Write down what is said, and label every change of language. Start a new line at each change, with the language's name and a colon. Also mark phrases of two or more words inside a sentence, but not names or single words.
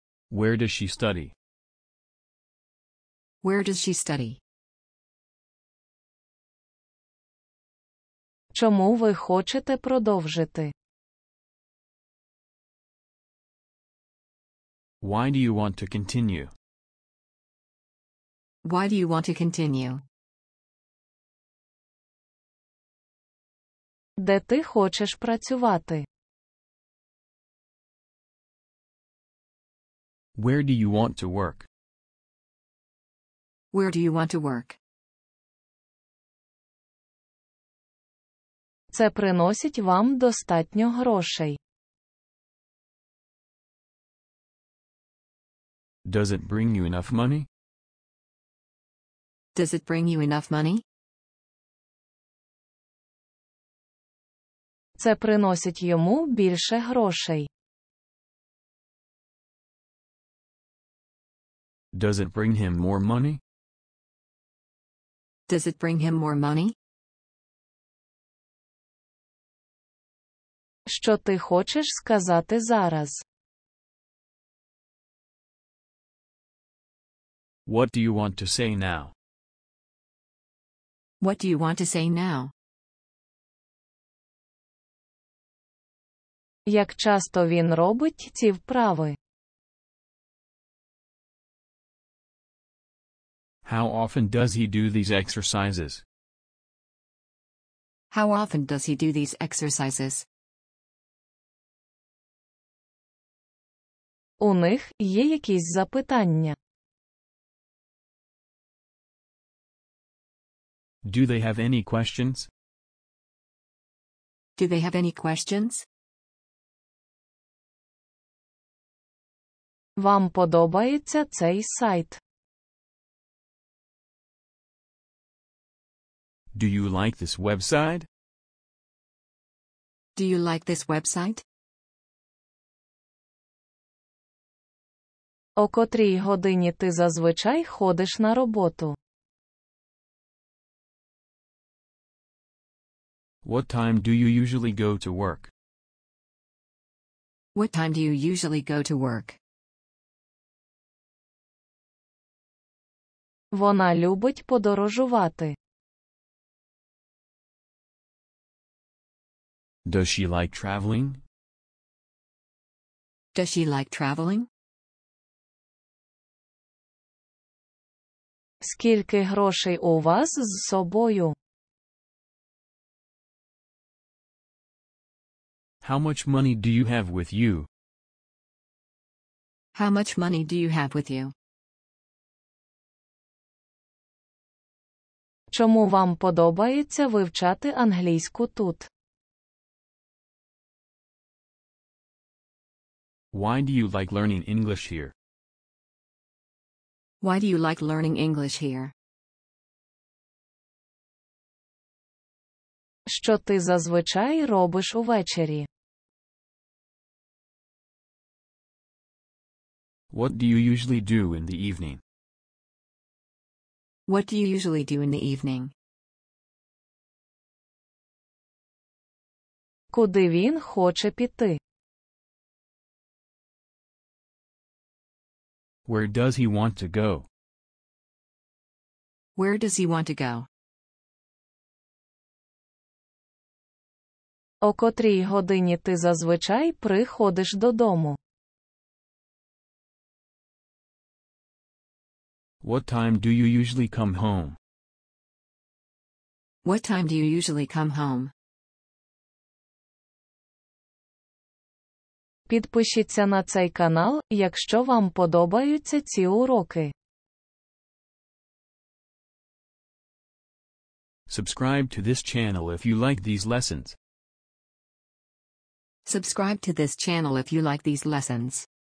English: Where does she study? Where does she study?
Ukrainian: Чому ви хочете продовжити?
English: Why do you want to continue? Why do you want to continue?
Ukrainian: Де ти хочеш працювати?
English: Where do you want to work? Where do you want to work?
Ukrainian: Це приносить вам достатньо грошей.
English: Does it bring you enough money? Does it bring you enough money?
Ukrainian: Це приносить йому більше грошей.
English: Does it bring him more money? Does it bring him more money?
Ukrainian: Що ти хочеш сказати зараз?
English: What do you want to say now? What do you want to say now?
Ukrainian: Як часто він робить ці вправи?
English: How often does he do these exercises? How often does he do these exercises?
Ukrainian: У них є якісь запитання?
English: Do they have any questions? Do they have any questions?
Ukrainian: Вам подобається цей сайт?
English: Do you like this website? Do you like this website?
Ukrainian: О котрій годині ти зазвичай ходиш на роботу?
English: What time do you usually go to work? What time do you usually go to work?
Ukrainian: Вона любить подорожувати.
English: Does she like traveling? Does she like traveling?
Ukrainian: Скільки грошей у вас з собою?
English: How much money do you have with you? How much money do you have with you?
Ukrainian: Чому вам подобається вивчати англійську тут?
English: Why do you like learning English here? Why do you like learning English here?
Ukrainian: Що ти зазвичай робиш увечері?
English: What do you usually do in the evening? What do you usually do in the evening?
Ukrainian: Куди він хоче піти?
English: Where does he want to go? Where does he want to go?
Ukrainian: О котрій годині ти зазвичай приходиш додому?
English: What time do you usually come home? What time do you usually come home?
Ukrainian: Підпишіться на цей канал, якщо вам подобаються ці уроки.
English: Subscribe to this channel if you like these lessons. Subscribe to this channel if you like these lessons.